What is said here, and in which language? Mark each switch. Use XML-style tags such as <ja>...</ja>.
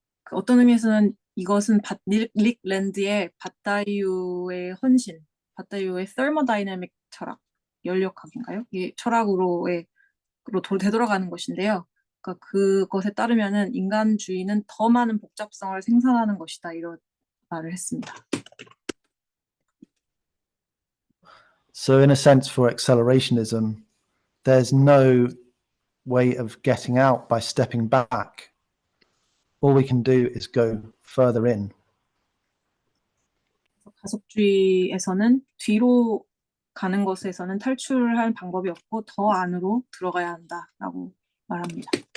<ko>어떤 의미에서는 이것은 닉 랜드의 바타이유의 헌신, 바타이유의 thermodynamic 철학, 연력학인가요? 이 철학으로 되돌아가는 것인데요. 그러니까 그것에 따르면은 인간주의는 더 많은 복잡성을 생산하는 것이다, 이런 말을 했습니다.</ko> <en>So in a sense, for accelerationism, there's no way of getting out by stepping back. All we can do is go further in.</en> <ko>가속주의에서는 뒤로 가는 것에서는 탈출할 방법이 없고 더 안으로 들어가야 한다라고 말합니다.</ko>